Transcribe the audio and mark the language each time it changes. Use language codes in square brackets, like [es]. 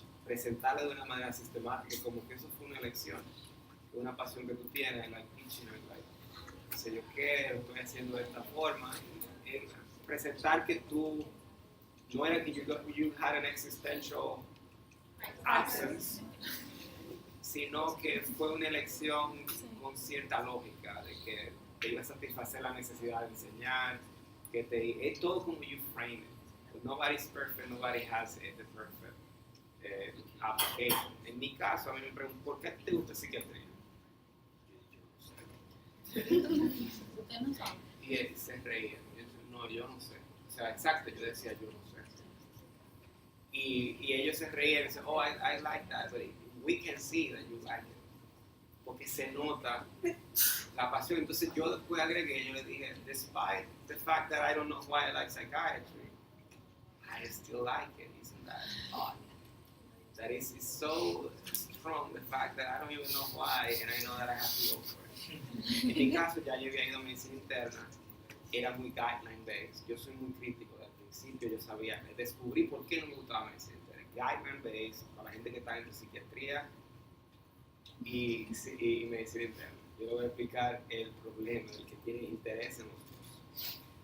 [es] presentarlo de una manera sistemática, como que eso fue una elección, una pasión que tú tienes, [en] like teaching, like, [es] no sé yo qué, lo estoy haciendo de esta forma, presentar que tú, no era que [en] you had an existential absence, [es] sino que fue una elección con cierta lógica, de que te iba a satisfacer la necesidad de enseñar, es todo como [en] you frame it. Nobody's perfect, nobody has the perfect application. [es] En mi caso, a mí me preguntan, ¿por qué te gusta psiquiatría? Usted no sabe. Y él se reía. No, yo no sé. O sea, exacto, yo decía, yo no sé. Y ellos se reían y dicen, [en] oh, I like that, but we can see that you like it. [es] Porque se nota la pasión. Entonces yo después agregué, yo le dije, [en] despite the fact that I don't know why I like psychiatry, I still like it. Isn't that odd? That is so strong, the fact that I don't even know why, and I know that I have to go for it. [es] En mi caso, ya yo había ido a medicina interna, era muy guideline-based. Yo soy muy crítico desde el principio, yo sabía, descubrí por qué no me gustaba medicina interna. Guideline-based, para la gente que está en psiquiatría y medicina interna. Yo le voy a explicar el problema del que tiene interés en los dos.